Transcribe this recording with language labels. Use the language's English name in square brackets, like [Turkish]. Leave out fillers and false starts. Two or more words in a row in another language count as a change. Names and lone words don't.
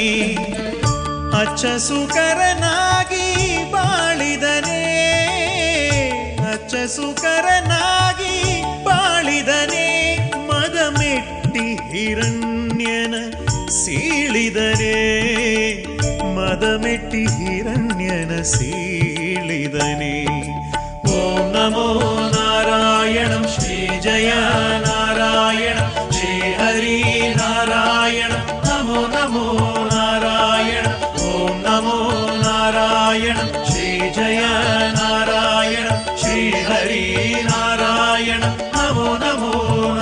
[Kannada] ಅಚ್ಚಸುಕರನಾಗಿ ಬಾಳಿದನೆ ಅಚ್ಚಸುಕರನಾಗಿ ಬಾಳಿದನೆ. ಮದಮೆಟ್ಟಿ ಹಿರಣ್ಯನ ಸೀಳಿದನೆ ಮದಮೆಟ್ಟಿ ಹಿರಣ್ಯನ ಸೀಳಿದನೆ. [Sanskrit] ओं नमो नारायणं श्री जय नारायणं श्री हरि नारायणं नमो नमो नारायणं. ओं नमो नारायणं श्री जय नारायणं श्री हरि नारायणं नमो नमो